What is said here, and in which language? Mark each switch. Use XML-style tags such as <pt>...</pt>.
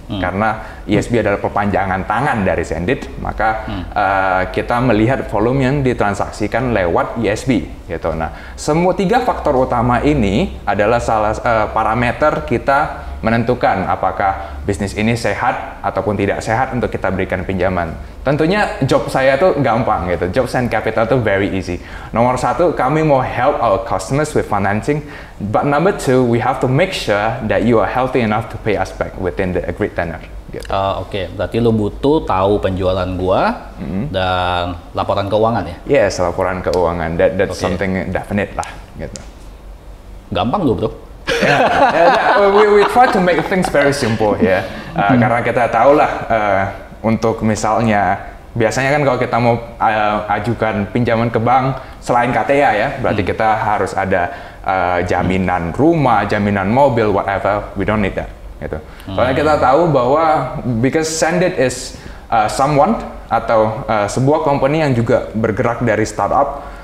<id>Karena ESB adalah perpanjangan tangan dari Sendit, maka kita melihat volume yang ditransaksikan lewat ESB gitu. Nah, semua 3 faktor utama ini adalah parameter kita menentukan apakah bisnis ini sehat ataupun tidak sehat untuk kita berikan pinjaman. Tentunya job saya tuh gampang gitu, job Send Capital tuh</id> <en>very easy.</en> <id>Nomor 1, kami mau</id> <en>help our customers with financing, but number 2, we have to make sure that you are healthy enough to pay us back within the agreed tenor.</en> <id>Gitu. Oke, berarti lu butuh tahu penjualan gua dan laporan keuangan ya? Yes, laporan keuangan,</id> <en>that's something definite</en> <id>lah gitu. Gampang lu bro.</id> <en>We try to make things very simple ya.</en> <id>Karena kita tahu lah untuk misalnya biasanya kan kalau kita mau ajukan pinjaman ke bank selain KTA ya, berarti kita harus ada jaminan rumah, jaminan mobil, whatever.</id> <en>We don't need that.</en> <id>Gitu. Soalnya kita tahu bahwa</id> <en>because Sendit is someone</en> <id>atau sebuah company yang juga bergerak dari startup.</id>